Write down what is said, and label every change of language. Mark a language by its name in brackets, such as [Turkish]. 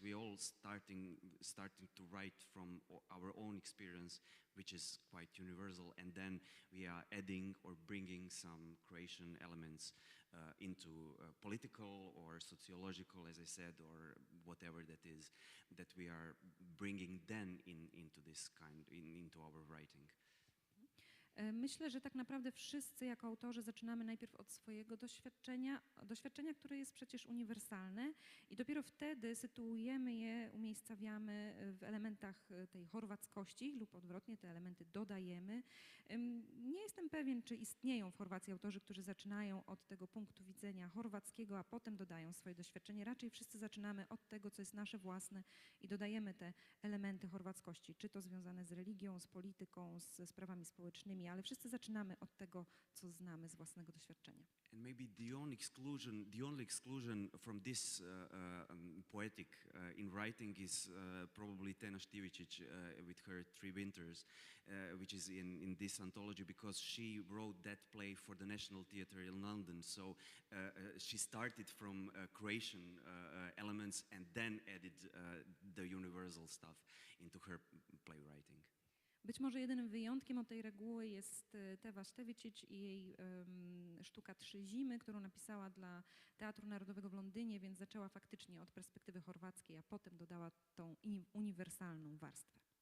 [English] We all starting to write from our own experience, which is quite universal, and then we are adding or bringing some Croatian elements into political or sociological, as I said, or whatever that is, that we are bringing then into this into our writing. [Polish] Myślę, że tak naprawdę wszyscy jako autorzy zaczynamy najpierw od swojego doświadczenia, które jest przecież uniwersalne i dopiero wtedy sytuujemy je, umiejscawiamy w elementach tej chorwackości lub odwrotnie, te elementy dodajemy. Nie jestem pewien, czy istnieją w Chorwacji autorzy, którzy zaczynają od tego punktu widzenia chorwackiego, a potem dodają swoje doświadczenie. Raczej wszyscy zaczynamy od tego, co jest nasze własne i dodajemy te elementy chorwackości, czy to związane z religią, z polityką, ze sprawami społecznymi, ale wszyscy zaczynamy od tego, co znamy z własnego doświadczenia. [English] And maybe the only exclusion from this poetic in writing is probably Tena Štivičić with her Three Winters, which is in this anthology, because she wrote that play for the National Theatre in London. So she started from Croatian elements and then added the universal stuff into her playwriting. [Polish] Być może jedynym wyjątkiem od tej reguły jest Tena Štivičić i jej sztuka Trzy Zimy, którą napisała dla Teatru Narodowego w Londynie, więc zaczęła faktycznie od perspektywy chorwackiej, a potem dodała tą uniwersalną warstwę.